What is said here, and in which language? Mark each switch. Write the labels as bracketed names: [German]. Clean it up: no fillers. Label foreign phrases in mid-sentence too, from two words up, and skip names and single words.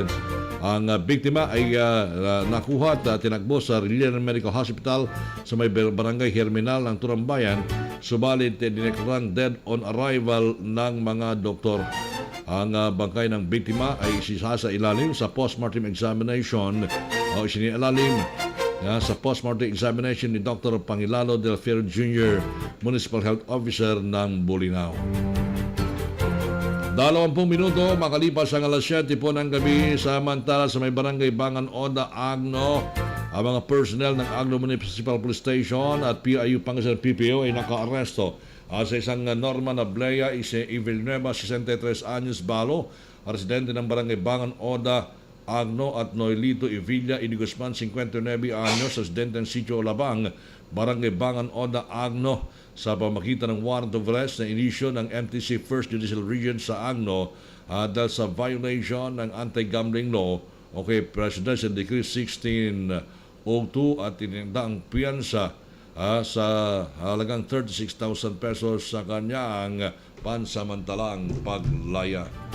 [Filipino] Ang biktima ay nakuha at tinakbo sa Relian Medical Hospital sa may barangay Herminal ng Turambayan. Subalit dineklarang [English] dead on arrival [Filipino] ng mga doktor. Ang bangkay ng biktima ay isisa ilalim sa [English] postmortem examination [Filipino] o isinilalim sa [English] postmortem examination [Filipino] ni Dr. Pangilalo Del Fierro Jr., [English] Municipal Health Officer [Filipino] ng Bolinao. 20 minuto makalipas ang alas 7 po ng gabi, samantala sa may barangay Bangan Oda, Agno, ang mga personnel ng Agno Municipal Police Station at PIU Pangasinan PPO ay naka-aresto sa isang Norman Ablea Villanueva, 63 anyos balo, residente ng barangay Bangan Oda, Agno, at Noelito Evilla Inigusman, 59 anyos, residente ng Sitio Labang, barangay Bangan Oda, Agno, sa pamagitan ng [English] warrant of arrest [Filipino] na inisyo ng MTC 1st Judicial Region sa Agno dahil sa violation ng [English] anti-gambling law [Filipino] o kay Presidential Decree 1602 at tininda ang piyansa sa halagang 36,000 pesos sa kanyang pansamantalang paglaya.